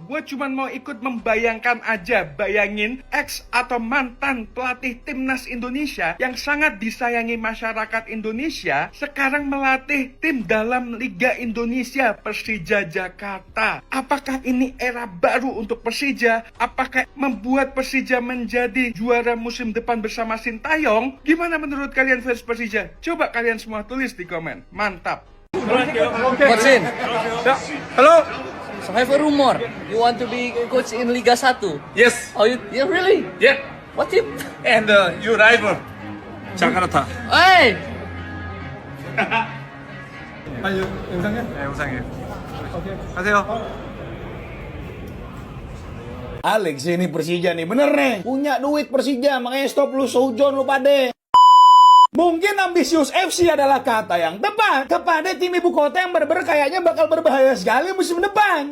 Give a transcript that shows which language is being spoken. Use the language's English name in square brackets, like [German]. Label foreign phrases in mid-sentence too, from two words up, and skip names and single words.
[Indonesian] Gue cuma mau ikut membayangkan aja, bayangin ex atau mantan pelatih timnas Indonesia yang sangat disayangi masyarakat Indonesia sekarang melatih tim dalam Liga Indonesia, Persija Jakarta. Apakah ini era baru untuk Persija? Apakah membuat Persija menjadi juara musim depan bersama Sintayong? Gimana menurut kalian fans Persija? Coba kalian semua tulis di komen. Mantap. [English] What's in? Halo. So I have a rumor. You want to be coach in Liga 1? Yes. Oh, yeah, really? Yeah. What team? And your rival. Jakarta. Hey! [Korean] 아유, 영상이야? 네, 영상이에요. 오케이. 가세요. [Indonesian] Alex ini Persija nih, bener nih. Punya duit Persija, makanya stop lu seujon lu pade. Mungkin ambisius FC adalah kata yang tepat kepada tim ibu kota yang bener-bener kayaknya bakal berbahaya sekali musim depan.